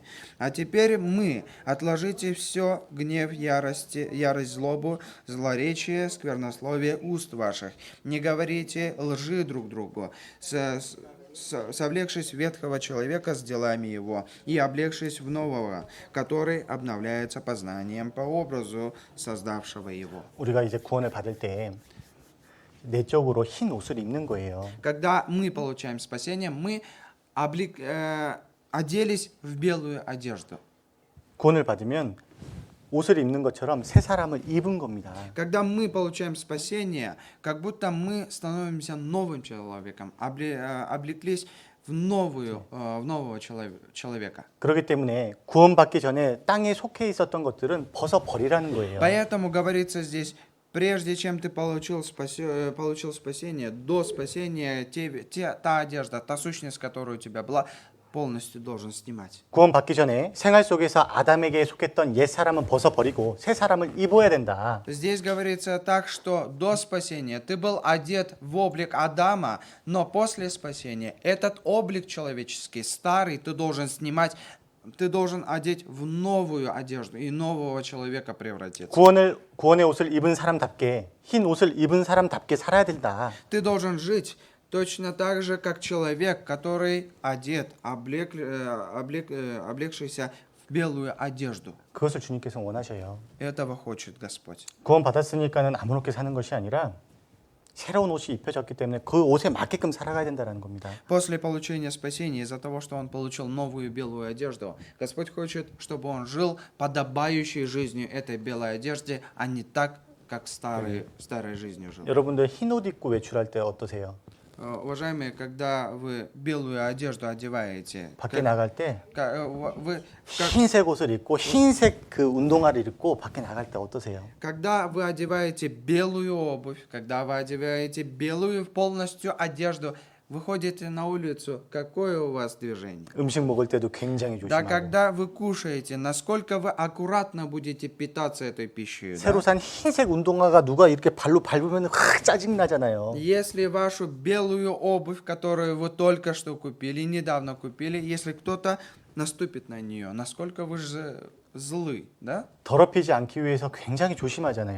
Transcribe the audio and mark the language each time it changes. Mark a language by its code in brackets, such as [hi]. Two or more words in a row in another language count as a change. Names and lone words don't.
[ru] А теперь мы, отложите все гнев, ярость, злобу, злоречие, сквернословие уст ваших. Не говорите лжи друг другу, совлекшись ветхого человека с делами его, и облегшись в нового, который обновляется познанием по образу создавшего его». [ko] 우리가 이제 구원을 받을 때 내적으로 흰 옷을 입는 거예요. [ru] Когда мы получаем спасение, мы оделись в белую одежду. [ko] 구원을 받으면 옷을 입는 것처럼 새 사람을 입은 겁니다. [ru] Когда мы получаем спасение, как будто мы становимся новым человеком, облеклись в нового человека. [ko] 그렇기 때문에 구원받기 전에 땅에 속해 있었던 것들은 벗어 버리라는 거예요. [ru] Поэтому говорится здесь, прежде чем ты получил спасение, до спасения, та одежда, та сущность, которая у тебя была, полностью должен снимать. [ko] 구원받기 전에 생활 속에서 아담에게 속했던 옛 사람은 벗어 버리고 새 사람을 입어야 된다. [ru] Здесь говорится так, что до спасения ты был одет в облик Адама, но после спасения этот облик человеческий, старый, ты должен снимать, ты должен одеть в новую одежду и нового человека превратиться. [ko] 구원의 옷을 입은 사람답게 흰 옷을 입은 사람답게 살아야 된다. [ru] Ты должен жить точно так же, как человек, который одет, облегшийся в белую одежду. [ko] 그것을 주님께서 원하셔요. [ru] Этого хочет Господь. [ko] 구원 받았으니까는 아무렇게 사는 것이 아니라 새로운 옷이 입혀졌기 때문에 그 옷에 맞게끔 살아가야 된다는 겁니다. [ru] После получения спасения, из-за того, что он получил новую белую одежду, Господь хочет, чтобы он жил подобающей жизнью этой белой одежде, а не так, как старой жизнью жил. [ko] 여러분들 흰 옷 입고 외출할 때 어떠세요? [ru] Уважаемые, когда вы белую одежду одеваете, [ko] 밖에 나갈 때 [ru] вы, [ko] 흰색 옷을 입고 흰색 그 운동화를 입고 밖에 나갈 때 어떠세요? [ru] когда вы одеваете белую обувь, когда вы одеваете белую полностью одежду, выходите на улицу, какое у вас движение? [ko] 음식 먹을 때도 굉장히 [ru] Да, [ko] 조심하고 [ru] когда вы кушаете, насколько вы аккуратно будете питаться этой пищей. Да? [ko] 새로 산 흰색 운동화가 누가 이렇게 발로 밟으면 확 짜증 나잖아요. [ru] Если вашу белую обувь, которую вы только что купили, недавно купили, если кто-то наступит на нее, насколько вы же злы, да? [ko] 더럽히지 않기 위해서 굉장히 조심하잖아요.